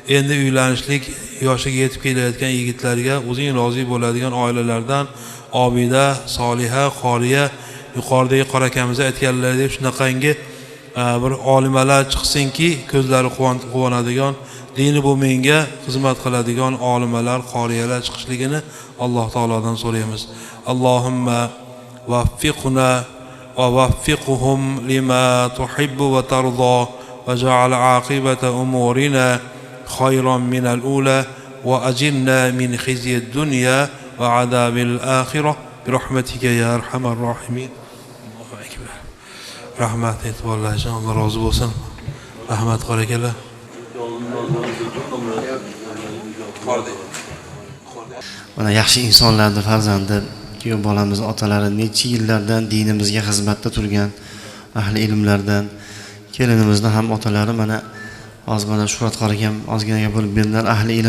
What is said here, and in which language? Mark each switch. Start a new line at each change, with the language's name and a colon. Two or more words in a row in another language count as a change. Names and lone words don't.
Uzbek: endi uylanishlik yoshiga yetib kelayotgan yigitlarga o'zing rozi bo'ladigan oilalardan obida, soliha, qoriya, yuqoridagi qora akamiz aytganlaridek shunaqangi bir olimalar chiqsinki, ko'zlari quvonadigan, dini bu menga xizmat qiladigan olimalar, qoriyalar chiqishligini Alloh taolodan so'raymiz.
Arabic: اللهم وفقنا ووفقهم لما تحب وترضى واجعل عاقبة أمورنا خيرا من الأولى وأجرنا من خزي الدنيا وعذاب الآخرة برحمتك يا أرحم الراحمين. الله أكبر.
Uzbek: Rahmat e'tiborlar uchun Alloh rozi bo'lsin. Rahmat qor akalar. Mana yaxshi insonlarning farzandi, kuyov bolamiz otalari necha yillardan dinimizga xizmatda turgan ahli ilmlardan, kelinimizni ham otalari mana hozir mana Shuhrat qor akam ozgina bo'lib berdilar, ahli ilm.